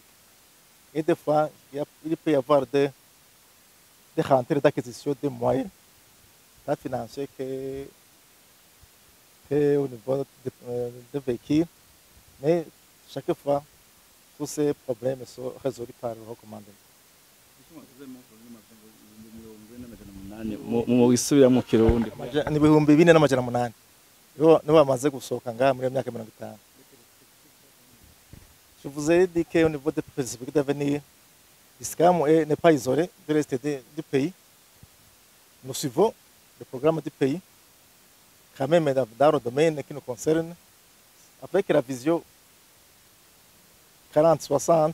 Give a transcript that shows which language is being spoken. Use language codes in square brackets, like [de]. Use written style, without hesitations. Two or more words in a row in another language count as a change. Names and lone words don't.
[fr] Et des fois, il peut y avoir des rentrées d'acquisition de moyens, tant financiers qu'au niveau des véhicules. Mais chaque fois, tous ces problèmes sont résolus par le recommandement. [rn] mu gisubira mu kirundi Ni ibihumbi 4,8 nibo bamaze gusohoka ngaha muri iyo myaka 50. [fr] Je vous ai dit qu'au niveau des perspectives d'avenir, l'ISCAM n'est pas isolé de reste du pays. Nous suivons le programme du pays, quand même dans le domaine qui nous concerne, avec la vision 40-60.